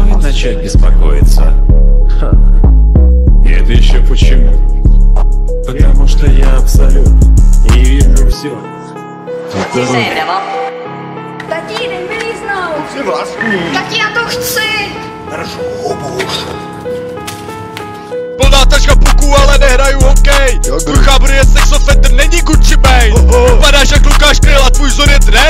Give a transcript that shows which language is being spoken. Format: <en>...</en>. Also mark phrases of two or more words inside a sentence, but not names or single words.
<ru>начать беспокоиться. Ха. И это еще почему? Потому что я абсолют и вижу все.</ru> <cs>Tati, jdem vylíznout. Chci vlastní. Tati, já to chci. Plná taška puků, ale nehraju hokej. Tvůj chábr je sexofetr, není Gucci Mane. Vypadáš jak Lukáš Kryl a tvůj vzor je Drake.</cs>